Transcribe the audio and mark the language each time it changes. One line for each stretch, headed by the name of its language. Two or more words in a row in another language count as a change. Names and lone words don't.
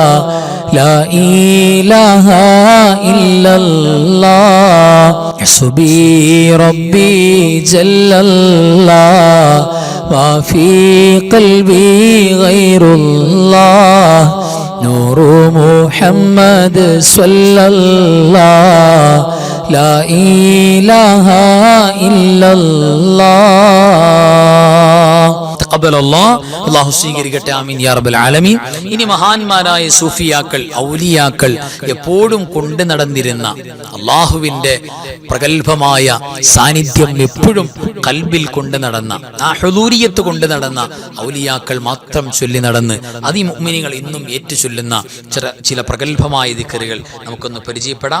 Arabic: لا إله إلا الله حسبي ربي جل الله ما في قلبي غير الله نور محمد صلى الله لا إله إلا الله.
Malayalam: അല്ലാഹു സ്വീകരിക്കട്ടെ.
Arabic: آمين يا رب العالمين.
Malayalam: ഇനി മഹാന്മാരായ സൂഫിയാക്കൾ, ഔലിയാക്കൾ എപ്പോഴും കൊണ്ടു നടന്നിരുന്ന അള്ളാഹുവിന്റെ പ്രഗത്ഭമായ സാന്നിധ്യം എപ്പോഴും കൽബിൽ കൊണ്ടു നടന്ന, ആ ഹുദൂരിയത്ത് കൊണ്ടു നടന്ന ഔലിയാക്കൾ മാത്രം ചൊല്ലി നടന്ന് അതിമുഅ്മിനീങ്ങൾ ഇന്നും ഏറ്റു ചൊല്ലുന്ന ചില പ്രഗത്ഭമായ ദിക്റുകൾ നമുക്കൊന്ന് പരിചയപ്പെടാം.